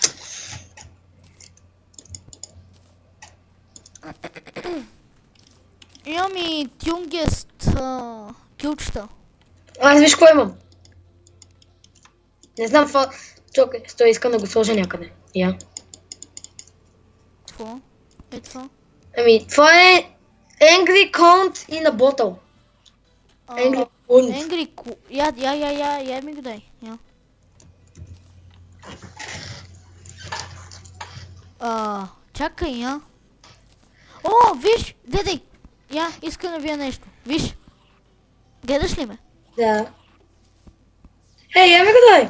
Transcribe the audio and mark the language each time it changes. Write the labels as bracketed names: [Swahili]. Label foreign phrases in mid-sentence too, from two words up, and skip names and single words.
[Bulgarian] Имам и тюнгест килчета. Аз виж какво имам. Не знам какво... Чакай, стой, искам да го сложа някъде. Я. Какво? Е това? Ами, това е... [English] Angry Count in a bottle. [Bulgarian] Angry Count. Angry я ми го дай. Я. Чакай, я. О, виж, гледай. Я, искам да вия нещо. Виж. Гледаш ли ме? Да. Я ми го дай.